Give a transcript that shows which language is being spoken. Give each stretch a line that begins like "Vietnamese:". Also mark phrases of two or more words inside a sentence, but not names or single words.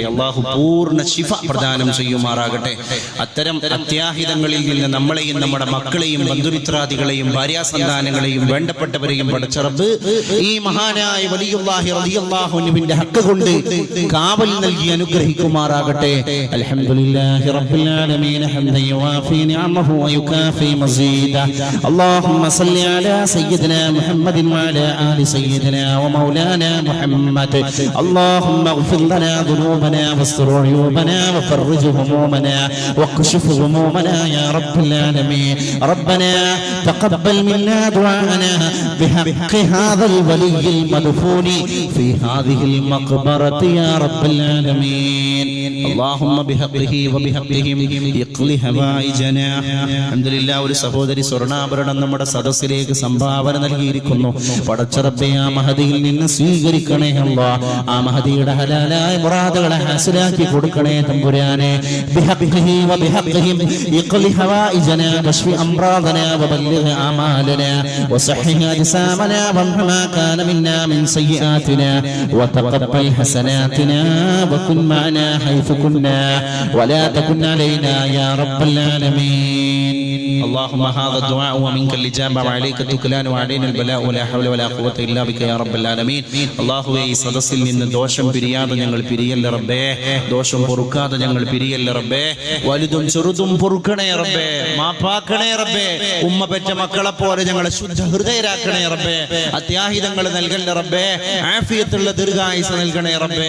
Malayalam: അള്ളാഹു പൂർണ്ണ ശിഫ പ്രദാനം ചെയ്യുമാറാകട്ടെ. അത്തരം അത്യാഹിതങ്ങളിൽ നിന്ന് നമ്മളെയും നമ്മുടെ മക്കളെയും ബന്ധുമിത്രാദികളെയും ഭാര്യാസന്താനങ്ങളെയും വേണ്ടപ്പെട്ടവരെയും പടച്ച റബ്ബ് ഈ മഹാനായ
Arabic: ولي الله رضي الله
Malayalam: അൻഹുവിന്റെ ഹക്ക് കൊണ്ട് കാവൽ നൽകി അനുഗ്രഹിക്കുമാറാകട്ടെ.
Arabic: الحمد لله رب العالمين حمدا يوافي نعمه ويكافئ مزيده. اللهم صل على سيدنا محمد وعلى آل سيدنا ومولانا محمد. അല്ലാഹുമ്മ اغفر لنا ذنوبنا واستر عيوبنا وفرج همومنا واكشف غمومنا يا رب العالمين. ربنا تقبل منا دعاءنا بحق هذا الولي المدفون في هذه المقبرة يا رب العالمين. اللهم بحقه وبحقهم يقضي حوائجنا. الحمد لله.
Malayalam: ഒരു സഹോദരി സ്വർണ്ണാഭരണം നമ്മുടെ സദസ്സിലേക്ക് സംഭാവന നൽകിയിരിക്കുന്നു. പടച്ച റബ്ബേ, ആ മഹദിയിൽ നിന്ന് സ്വീകരിക്കണേ അല്ലാഹ്. ആ മഹദിയുടെ ഹലാലായ മുറാദുകളെ ഹാസിലാക്കി കൊടുക്കണേ തമ്പുരാനെ.
Arabic: بحقه وبحقهم يقضي حوائجنا واشف أمراضنا وبلغ آمالنا وصحح أجسامنا وامح ما كان منا من سيئاتنا وتقبل حسناتنا وكن معنا حيث كنا ولا تكن علينا يا رب العالمين. اللهم هذا الدعاء ومنك الإجابة وعليك التكلان وعلينا البلاء ولا حول ولا قوة إلا بك يا رب العالمين.
Malayalam: അല്ലാഹു ഈ സദസ്സിൽ നിന്ന് ദോഷം പിരിയാതെ ഞങ്ങൾ പിരിയല്ല റബ്ബേ. ദോഷം പൊറുക്കാതെ ഞങ്ങൾ പിരിയല്ല റബ്ബേ. വലുതും ചെറുതും പൊറുക്കണേ റബ്ബേ. മാപ്പാക്കണേ റബ്ബേ. ഉമ്മ പെറ്റ മക്കളെ പോലെ ഞങ്ങളെ ശുദ്ധ ഹൃദയരാക്കണേ റബ്ബേ. അത്യാഹിതങ്ങൾ നൽകണേ റബ്ബേ. ആഫിയത്തുള്ള ദീർഘായുസ് നൽകണേ റബ്ബേ.